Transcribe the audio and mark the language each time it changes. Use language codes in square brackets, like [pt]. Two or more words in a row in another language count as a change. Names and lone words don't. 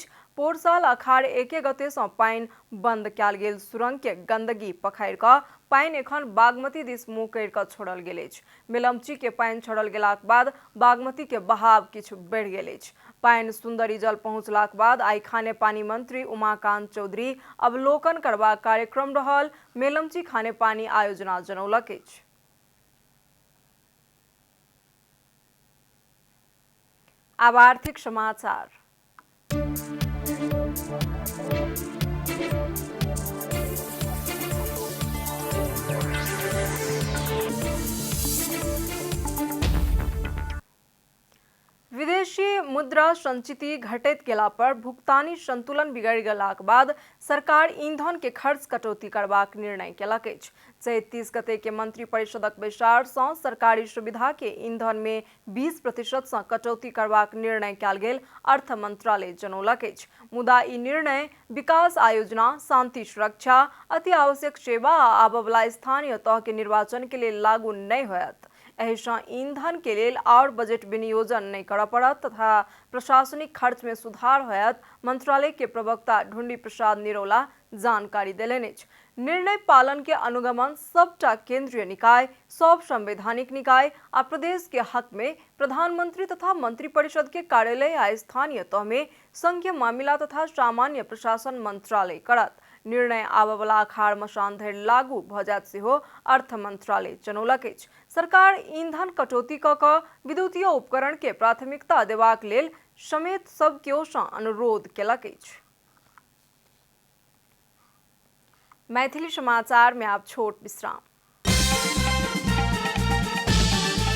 [mai] पोर साल अखाड़ 1 गते सँ पानि बंद कयल गेल सुरंग के गंदगी पखारि कऽ पानि एखन बागमती दिस मुँह करि कऽ छोड़ल गेल अछि। मेलम्ची के पानि छोड़ल गेलाक बाद बागमती के बहाव किछु बढ़ि गेल अछि। पानि सुंदरी जल पहुंचलाक बाद आइ खाने पानी मंत्री उमाकांत चौधरी अवलोकन करबाक कार्यक्रम रहल। मेलम्ची खाने पानी आयोजना जनौलक अछि। अब आर्थिक समाचार। विदेशी मुद्रा संचिति घटैत गेला पर भुगतानी संतुलन बिगड़ि गेलाक बाद सरकार ईंधन के खर्च कटौती करबाक निर्णय केलक अछि। 30 गते के मंत्री परिषदक बैसार सँ सरकारी सुविधा के ईंधन में 20% सँ कटौती करबाक निर्णय कयल गेल अर्थ मंत्रालय जनौलक अछि। मुदा ई निर्णय विकास आयोजना, शांति सुरक्षा, अति आवश्यक सेवा आ आबयवला स्थानीय तह के निर्वाचन के लेल लागू नहि होयत। एहि सँ ईंधन के लेल और बजट विनियोजन नहीं करऽ पड़त तथा प्रशासनिक खर्च में सुधार होयत। मंत्रालय के प्रवक्ता ढुंडी प्रसाद निरौला जानकारी देलनि अछि। निर्णय पालन के अनुगमन सबटा केंद्रीय निकाय, सब संवैधानिक निकाय आ प्रदेश के हक में प्रधानमंत्री तथा मंत्रिपरिषद के कार्यालय आ स्थानीय तह में संघीय मामिला तथा सामान्य प्रशासन मंत्रालय करत। निर्णय आबयवला अखाड़ मसान धरि लागू भ जायत सेहो अर्थ मंत्रालय जनौलक अछि। सरकार ईंधन कटौती कऽ कऽ विद्युतीय उपकरण के प्राथमिकता देबाक लेल समेत सब केओ सँ अनुरोध केलक अछि। मैथिली समाचार में आप छोट विश्राम।